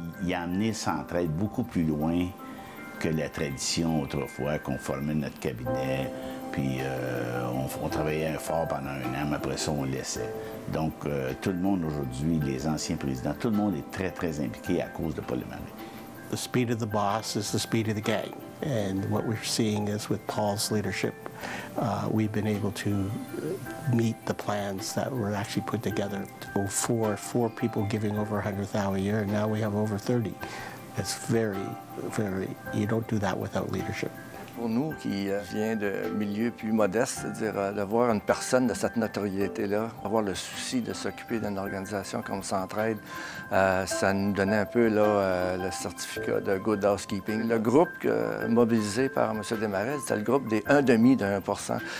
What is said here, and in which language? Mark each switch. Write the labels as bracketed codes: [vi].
[fr] Il a amené Centraide beaucoup plus loin que la tradition autrefois qu'on formait notre cabinet, puis on travaillait fort pendant 1 an, mais après ça, on laissait. Donc, tout le monde aujourd'hui, les anciens présidents, tout le monde est très, très impliqué à cause de Paul Desmarais. [en] The speed of the boss is the speed of the gang. And what we're seeing is with Paul's leadership, we've been able to meet the plans that were actually put together. Four people giving over $100,000 a year, and now we have over 30. It's very, you don't do that without leadership. [fr] Pour nous, qui vient de milieux plus modestes, c'est-à-dire de voir une personne de cette notoriété-là, avoir le souci de s'occuper d'une organisation comme Centraide, ça nous donnait un peu là, le certificat de Good Housekeeping. Le groupe mobilisé par M. Desmarais, c'était le groupe des 1,5%.